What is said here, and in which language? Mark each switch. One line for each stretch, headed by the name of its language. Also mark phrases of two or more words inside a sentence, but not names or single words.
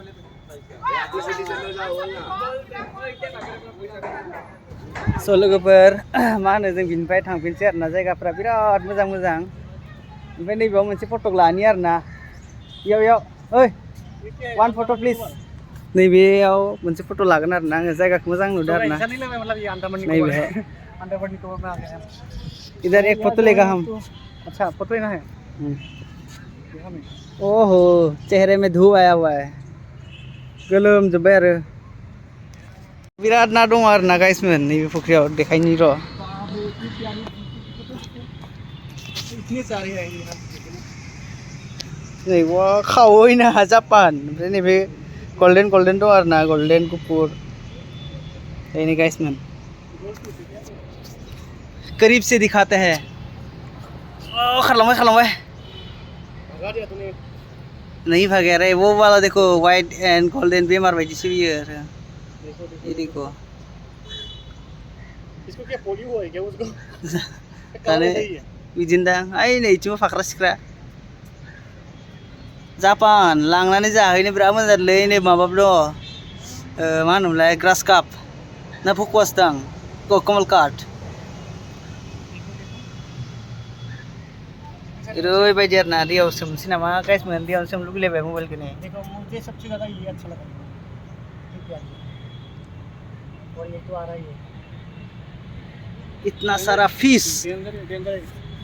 Bodo: स' लोगोफोर मा होनो जों बिनिफ्राय थांफिनसै आरोना जायगाफ्रा बिराद मोजां ओमफ्राय नैबेयाव मोनसे फट' लानि आरोना बेयाव
English: oh one photo please
Bodo: नैबेयाव मोनसे फट' लागोन आरोना आङो जायगाखौ मोजां नुदों आरोना नैबेहाय
Hindi: इधर एक फोटो लेगा हम अच्छा फोटो लेना है ओहो चेहरे में धूप आया हुआ है
Bodo: गोलोमजोब्बाय आरो बिराद ना दङ आरोना गाइसमोन नैबे फुख्रियाव देखायनि र' नैबा खावै ना जापान ओमफ्राय नैबे गल्डेन दं आरोना गल्डेन गुफुर बेनो गाइसमोन
Hindi: करीब से दिखाते हैं
Bodo: खारलांबाय
Hindi: नहीं भागे रे वो वाला देखो
English: white and golden
Bodo: बेमार बायदिसो बियो आरो
Hindi: ये देखो इसको क्या पोलियो हुआ है क्या उसको
Bodo: जानो बिदिनो दां ओइ नैथिंबो फाख्रा सिख्रा जापान लांनानै जाहैनो बिराद मोजां जादोंलै नै माबाबो दं मा होनोमोनलाय ग्रास काप ना फकुवास दां कमल काट ओरैबायदि आरोना दैयाव सोमसै नामा गाइसमोन दैयाव सोमनो लुगैलायबाय मबाइलखौनो
Hindi: देखो मुझे सबसे ज़्यादा ये अच्छा लगा और ये तो आ रहा ही है इतना सारा फिश डेंजर